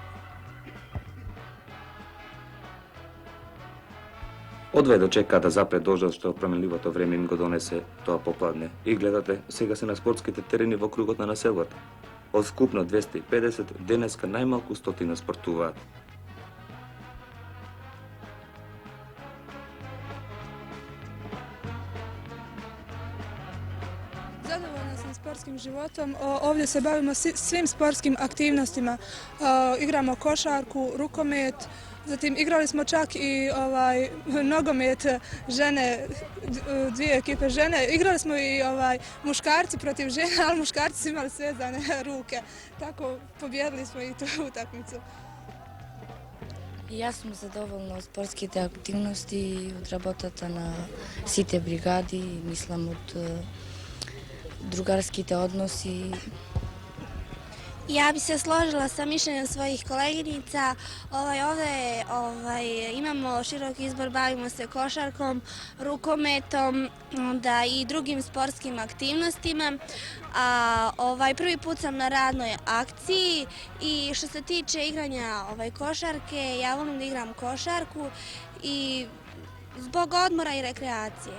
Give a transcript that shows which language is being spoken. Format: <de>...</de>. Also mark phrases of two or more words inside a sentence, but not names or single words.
<mk>Одвај дочека да запре дождот што променливото време им го донесе тоа попладне. И гледате, сега се на спортските терени во кругот на населбата. Од скупно 250, денеска најмалку 100 спортуваат.</mk> <hr>Zadovoljna sam sportskim životom. Ovdje se bavimo svim sportskim aktivnostima. Igramo košarku, rukomet, zatim igrali smo čak i nogomet žene, 2 ekipe žene. Igrali smo i muškarci protiv žena, ali muškarci su imali svezane ruke. Tako pobjedili smo i tu utakmicu.</hr> <mk>Јас сум задоволна од спортските активности и од работата на сите бригади, мислам од другарските односи.</mk> <hr>Ja bi se složila sa mišljenjem svojih koleginica. Ovdje imamo širok izbor, bavimo se košarkom, rukometom, onda i drugim sportskim aktivnostima. Prvi put sam na radnoj akciji i što se tiče igranja košarke, ja volim da igram košarku i zbog odmora i rekreacije.</hr>